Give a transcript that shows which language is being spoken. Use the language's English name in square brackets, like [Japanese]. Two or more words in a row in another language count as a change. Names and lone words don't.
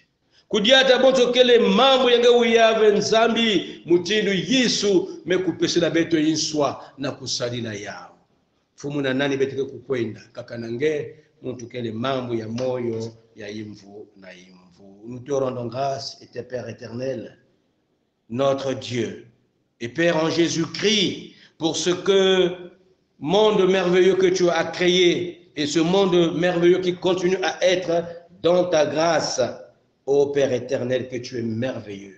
[Kituba (Democratic Republic of Congo)] Kudiata boto kele mambo yange uyave nzambi mutindu Yesu mekupesela beto inswa na kusalila yao. Fumu na nani betike kukwenda kakanange muntu kele mambo ya moyo ya imvu na imvu. [French] Nous te rendons grâce et tes Père éternel, notre Dieu et Père en Jésus-Christ, pour ce que monde merveilleux que tu as créé et ce monde merveilleux qui continue à être dans ta grâce, ô Père éternel, que tu es merveilleux.